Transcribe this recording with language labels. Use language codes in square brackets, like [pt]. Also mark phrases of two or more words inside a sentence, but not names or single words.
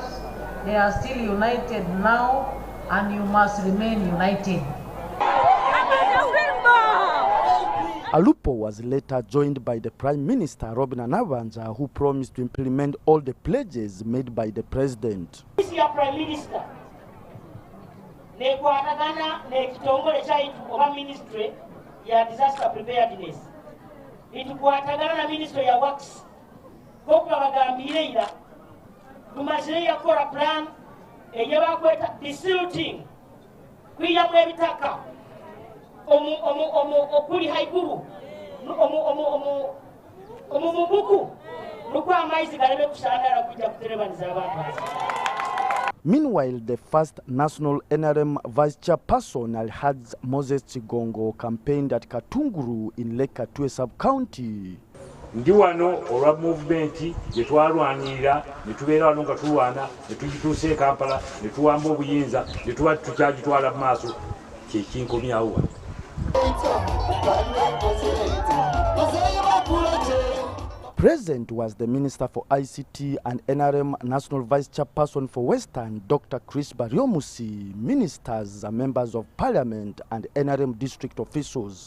[en] They are still united now, and you must remain united. Alupo was later joined by the Prime Minister, Robin Nabanja, who promised to implement all the pledges made by the President. This year, Prime Minister, [nyn] nekwatagana nekitongole chaitu oba Ministry ya [en] Disaster Preparedness. [nyn] Nitukwatagana na Ministry ya Works. Kokuba bagambire ira tumazire yakora plan eyebakweta desilting kwiya mwebitaka okuli haiguru omubuku nukwa amaizi galeme kushandara kujja kuterebaniza abantu. [en] Meanwhile, the first national NRM vice chairperson Alhaj Moses Chigongo campaigned at Katunguru in Lake Katwe sub-county. [lg] Ndi wano olwa movement yetwalwanirira netubeera wano nga tulwana netugituuse Kampala netuwamba obuyinza netuba tukyagitwala mu maaso kyekinkomyawo. [en] Present was the Minister for ICT and NRM National Vice Chairperson for Western, Dr. Chris Bariomusi. Ministers are members of Parliament and NRM district officials.